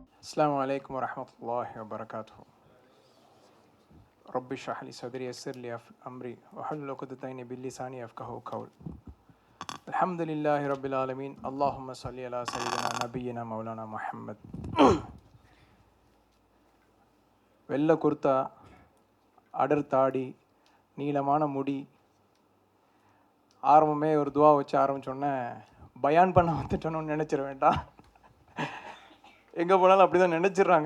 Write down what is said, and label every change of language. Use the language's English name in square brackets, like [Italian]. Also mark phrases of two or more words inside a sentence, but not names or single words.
[Arabic] السلام عليكم ورحمة الله وبركاته. رب اشرح لي صدري يسر لي أمري واحلل عقدة من لساني يفقهوا قولي. الحمد لله رب العالمين. اللهم صل على سيدنا نبينا مولانا محمد. [Tamil] வெள்ளை குர்தா, அடர் தாடி, நீளமான முடி. ஆரம்பமே ஒரு துவா வச்சு ஆரம்பித்தோன்னே பயான் பண்ண வந்துட்டோன்னு நினச்சிட வேண்டாம். எங்கே போனாலும் அப்படி தான் நினச்சிட்றாங்க.